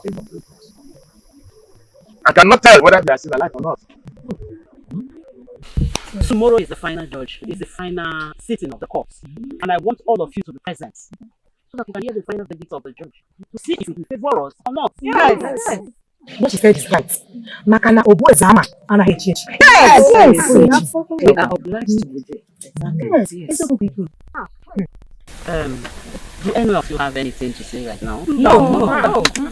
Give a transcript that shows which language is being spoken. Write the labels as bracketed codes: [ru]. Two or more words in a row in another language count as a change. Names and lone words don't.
[en] I cannot tell whether they are still alive or not. Tomorrow is the final judge. It's the final sitting of the court. And I want all of you to be present so that we can hear the final verdict of the judge to see if it will favor us or not. Yes. What she said is right. Makana obu ezama ana hechi. Yes. We are obliged to be there. Exactly. Yes. Do any of you have anything to say right now? No.